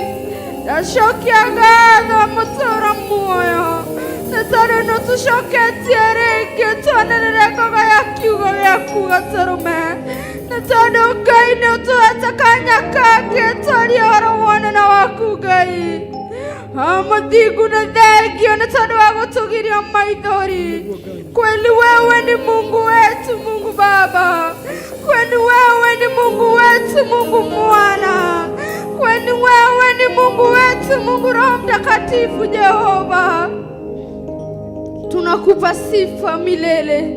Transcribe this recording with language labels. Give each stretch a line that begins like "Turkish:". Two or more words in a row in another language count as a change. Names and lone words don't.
Kikuyu: Ndacokia ngatho mũtũũra muoyo nĩ tondũ nĩtũcoketie rĩngĩ twanĩrĩre ngoga ya kiugo gĩaku gatũrũme. Nĩ tondũ Ngai nĩũtũhete kanya kangĩ twarie ũhoro wa ũnene waku Ngai. Mũthingu nĩ thengio nĩ tondũ wa gũtũgiria maithori.
Swahili: Kweli wewe ni Mungu wetu, Mungu Baba. Kweli wewe ni Mungu wetu, Mungu Mwana. Kweli wewe ni Mungu wetu, Mungu Roho Mtakatifu Jehova. Tunakupa sifa milele.